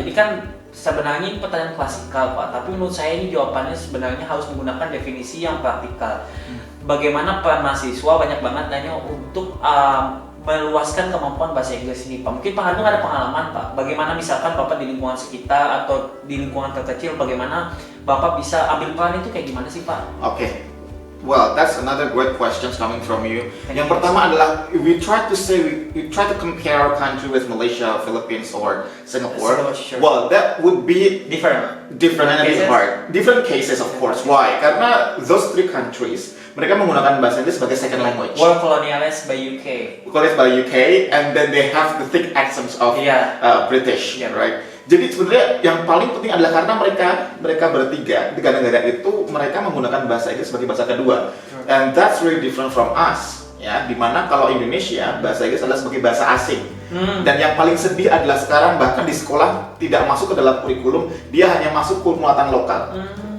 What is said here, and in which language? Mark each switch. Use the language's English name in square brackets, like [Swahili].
[Indonesian] Jadi kan sebenarnya ini pertanyaan klasikal Pak, tapi menurut saya ini jawabannya sebenarnya harus menggunakan definisi yang praktikal. Bagaimana peran mahasiswa banyak banget nanya untuk meluaskan kemampuan bahasa Inggris ini Pak. Mungkin Pak Handung ada pengalaman Pak, bagaimana misalkan Bapak di lingkungan sekitar atau di lingkungan terkecil, bagaimana Bapak bisa ambil peran itu kayak gimana sih Pak? [English] Okay. Well, that's another great question coming from you. [Indonesian] Yang pertama adalah [English] we try to compare our country with Malaysia, Philippines, or Singapore. Sure. Well, that would be Different and a bit hard. Different cases, of course. Why? [Indonesian] Karena [English] those 3 countries [Indonesian] mereka menggunakan bahasa Inggris sebagai [English] second language. Were colonialized by UK. Colonized by UK, and then they have the thick accents of British, right? [Indonesian] Jadi sebenarnya yang paling penting adalah karena mereka bertiga, 3 negara itu mereka menggunakan bahasa Inggris sebagai bahasa kedua, [English] and that's really different from us, [Indonesian] ya. Dimana kalau Indonesia bahasa Inggris adalah sebagai bahasa asing, dan yang paling sedih adalah sekarang bahkan di sekolah tidak masuk ke dalam kurikulum, dia hanya masuk muatan lokal.